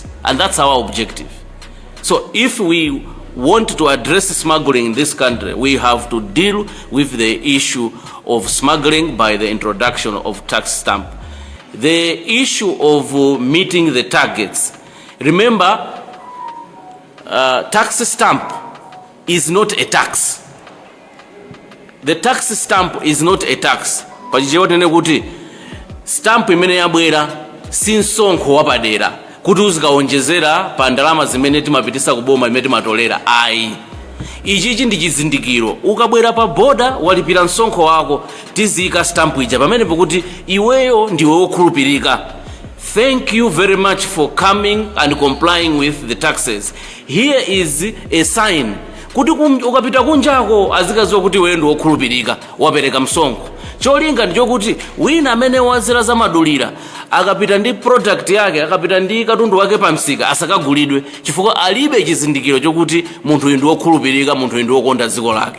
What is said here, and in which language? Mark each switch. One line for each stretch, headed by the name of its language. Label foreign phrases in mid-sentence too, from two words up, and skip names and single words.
English: And that's our objective. So if we want to address smuggling in this country, we have to deal with the issue of smuggling by the introduction of tax stamp. The issue of meeting the targets. Remember, tax stamp is not a tax. The tax stamp is not a tax.
Nyanja: Pachichewa kuti stamp imene yabwera si msonkho wapadera kuti uzikaonjezera pa ndalama zimene timapitisa kuboma imene timatolera. Ayi, ichichi ndi chizindikiro. Ukabwera pa boda walipira msonkho wako, tizika stamp ija pamene pokuti iweyo ndiwe wokhulupirika.
English: Thank you very much for coming and complying with the taxes. Here is a sign
Nyanja: kuti ukapita kunjako azikaziwa kuti wewe ndi wokhulupirika, wapereka msonkho. Cholinga ndicho kuti wina amene wazira za madulira akapita ndi product yake, akapita ndi katundu wake pa msika asakagulidwe, chifukwa alibe chizindikiro chokuti munthu uyu ndi wokhulupirika, munthu uyu ndi wokonda dziko lake.